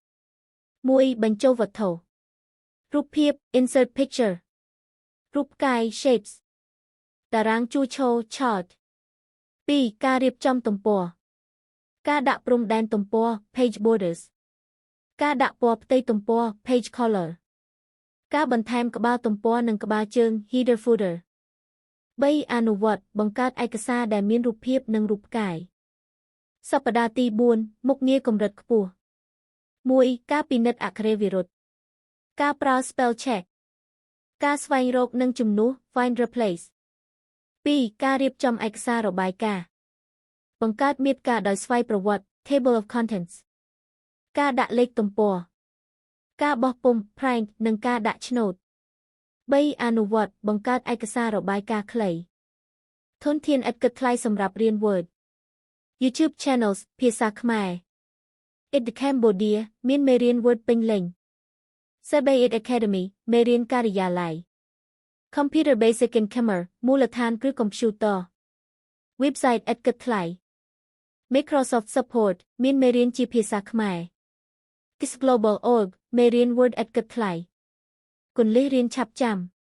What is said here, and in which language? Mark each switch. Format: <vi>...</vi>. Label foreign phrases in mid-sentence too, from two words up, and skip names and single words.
<km>1 បញ្ចូលវត្ថុរូបភាព</km> <en>insert picture</en> <km>រូបផ្កាយ shapes តារាងជួរឈរ chart 2ការរៀបចំទំព័រការដាក់ព្រំដែនទំព័រ</km> <en>page borders</en> <km>ការដាក់ពណ៌ផ្ទៃទំព័រ</km> <en>page color</en> <km>ការបន្ថែមក្បាលទំព័រនិងក្បាលជើង</km> <en>header footer</en> <km>3អនុវត្តបង្កើតឯកសារដែលមានរូបភាពនិងរូបផ្កាយសប្តាហ៍ទី4មុខងារកម្រិតខ្ពស់ 1ការពិនិត្យអក្ខរាវិរុទ្ធការប្រើ</km> <en>spell check</en> <km>ការស្វែងរកនិងជំនួស</km> <en>find replace</en> <km>2 ការរៀបចំឯកសាររបាយការណ៍បង្កើតមា តិកាដោយស្វ័យប្រវត្តិ</km> <en>table of contents</en> <km>ការដាក់លេខទំព័រការបោះពុម្ព print និងការដាក់ឆ្នោត3អ នុវត្តបង្កើតឯកសាររបាយការណ៍ខ្លីធនធានឥតគិតថ្លៃសម្រាប់រៀន</km> <en>Word YouTube Channels</en> <km>ភាសាខ្មែរ It Cambodia មានមេរៀន Word ពេញលេញ Sabayit Academy មេរៀនការិយាល័យ</km> <en>Computer Basic in Khmer</en> <km>មូលដ្ឋានគ្រឹះកុំព្យូទ័រ Website ឥតគិតថ្លៃ Microsoft Support មានមេរៀនជាភាសាខ្មែរ KISS Global Org មេរៀន Word ឥតគិតថ្លៃគន្លឹះរៀនឆាប់ចាំ</km>